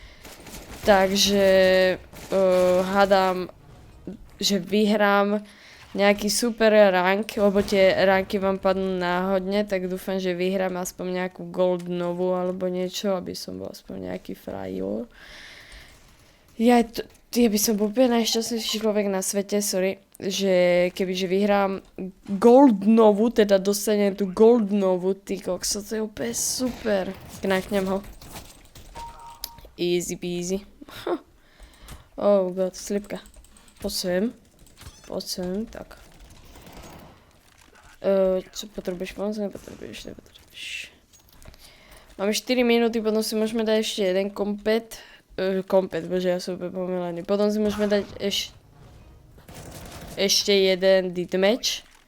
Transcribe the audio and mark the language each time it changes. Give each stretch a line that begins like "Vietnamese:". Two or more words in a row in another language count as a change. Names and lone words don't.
Slovak: Takže hádam, že vyhrám nejaký super rank, lebo tie ranky vám padnú náhodne, tak dúfam, že vyhrám aspoň nejakú gold novú alebo niečo, aby som bol aspoň nejaký frajer. Ja by som bol úplne najšťastnejší človek na svete, sorry, že kebyže vyhrám gold novú, teda dostanem tú gold novú, ty kokso, to je úplne super. Knaknem ho.
English: Easy peasy. Oh god,
Slovak: slipka. Poď sem, tak. Čo potrebuješ pomoc? Nepotrebuješ. Máme 4 minúty, potom si môžeme dať ešte jeden kompet. Bože, ja som úplne pomilený. Potom si môžeme dať ešte jeden deathmatch.